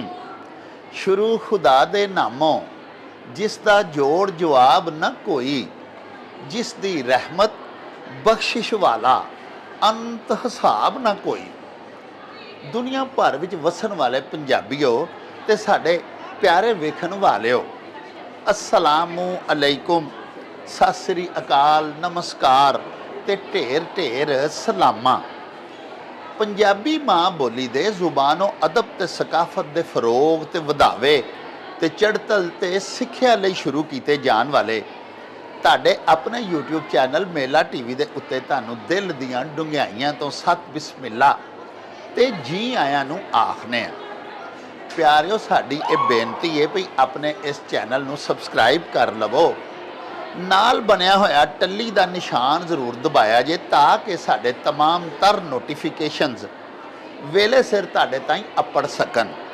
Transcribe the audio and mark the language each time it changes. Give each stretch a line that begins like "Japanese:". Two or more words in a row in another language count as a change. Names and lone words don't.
Punjabi: ਸ਼ੁਰੂ ਖ਼ੁਦਾ ਦੇ ਨਾਮੋਂ ਜਿਸਦਾ ਜੋੜ ਜਵਾਬ ਨ ਕੋਈ, ਜਿਸ ਦੀ ਰਹਿਮਤ ਬਖ਼ਸ਼ਿਸ਼ ਵਾਲਾ ਅੰਤ ਹਿਸਾਬ ਨਾ ਕੋਈ। ਦੁਨੀਆ ਭਰ ਵਿਚ ਵਸਣ ਵਾਲੇ ਪੰਜਾਬੀਆਂ ਤੇ ਸਾਡੇ ਪਿਆਰੇ ਵੇਖਣ ਵਾਲਿਓ,
Arabic: السلام عليكم,
Punjabi: ਸਤ ਸ੍ਰੀ ਅਕਾਲ, ਨਮਸਕਾਰ ਤੇ ਢੇਰ ਢੇਰ ਸਲਾਮਾ। ਪੰਜਾਬੀ ਮਾਂ ਬੋਲੀ ਦੇ ਜ਼ੁਬਾਨੋਂ ਅਦਬ ਤੇ ਸਕਾਫ਼ਤ ਦੇ ਫ਼ਰੋਗ਼ ਤੇ ਵਧਾਵੇ ਤੇ ਚੜ੍ਹਤਲ ਤੇ सिੱਖਿਆ ਲਈ ਸ਼ੁਰੂ ਕਿਏ ਜਾਣ ਵਾਲੇ ਤੁਹਾਡੇ ਆਪਣੇ YouTube ਚੈਨਲ ਮੇਲਾ TV ਦੇ ਉੱਤੇ ਤੁਹਾਨੂੰ ਦਿਲ ਦੀਆਂ ਡੁੰਘਾਈਆਂ ਤੋਂ ਸਤ ਬਿਸਮਿਲ੍ਲਾ ਤੇ ਜੀ ਆਇਆਂ ਨੂੰ ਆਖਨੇ ਆ। ਪਿਆਰਿਓ, ਸਾਡੀ ਇਹ ਬੇਨਤੀ ਹੈ ਵੀ ਆਪਣੇ ਇਸ ਚੈਨਲ ਨੂੰ ਸਬਸਕ੍ਰਾਈਬ ਕਰ ਲਵੋ, ਨਾਲ ਬਣਿਆ ਹੋਇਆ ਟੱਲੀ ਦਾ ਨਿਸ਼ਾਨ ਜ਼ਰੂਰ ਦਬਾਇਆ ਜੇ ਤਾਂ ਕਿ ਸਾਡੇ ਤਮਾਮ ਤਰ ਨੋਟੀਫਿਕੇਸ਼ਨਸ ਵੇਲੇ ਸਿਰ ਤੁਹਾਡੇ ਤਾਈਂ ਅੱਪੜ ਸਕਣ।